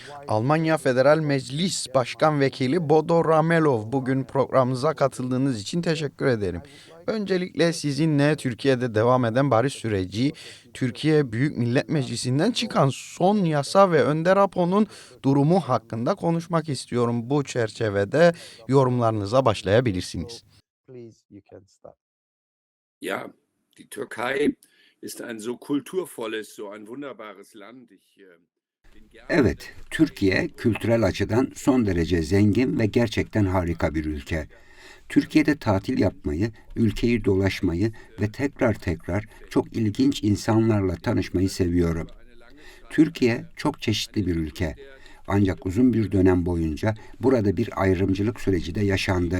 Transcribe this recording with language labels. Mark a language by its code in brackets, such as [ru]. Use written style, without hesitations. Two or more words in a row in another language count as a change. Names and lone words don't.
[tr] Almanya Federal Meclis Başkan Vekili Bodo Ramelov, bugün programımıza katıldığınız için teşekkür ederim. Öncelikle sizinle Türkiye'de devam eden barış süreci, Türkiye Büyük Millet Meclisi'nden çıkan son yasa ve Önder Apo'nun durumu hakkında konuşmak istiyorum. Bu çerçevede yorumlarınıza başlayabilirsiniz. [de] Ja, die Türkei ist ein so kulturvolles, so ein wunderbares Land. Bin gerne [tr] Evet, Türkiye kültürel açıdan son derece zengin ve gerçekten harika bir ülke. Türkiye'de tatil yapmayı, ülkeyi dolaşmayı ve tekrar çok ilginç insanlarla tanışmayı seviyorum. Türkiye çok çeşitli bir ülke. Ancak uzun bir dönem boyunca burada bir ayrımcılık süreci de yaşandı.